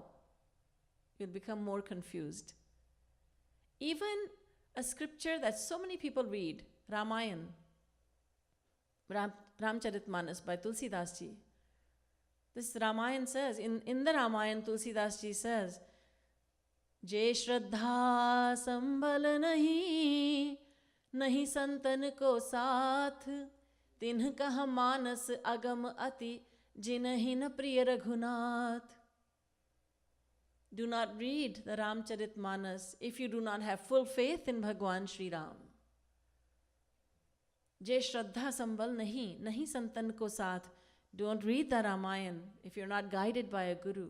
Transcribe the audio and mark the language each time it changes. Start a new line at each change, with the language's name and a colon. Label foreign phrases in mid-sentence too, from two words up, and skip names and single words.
English: You'll become more confused. Even a scripture that so many people read, Ramayana, Ramcharitmanas by Tulsidas ji. This Ramayana says, in the Ramayana, Tulsidas ji says,
Awadhi: जे श्रद्धा संबल नहिं, नहिं संतन को साथ, तिन्ह कह मानस अगम अति, जिन्हहि न प्रिय रघुनाथ.
English: Do not read the Ramcharitmanas if you do not have full faith in Bhagwan Shri Ram.
Awadhi: जे श्रद्धा संबल नहिं, नहिं संतन को साथ.
English: Don't read the Ramayana if you're not guided by a guru.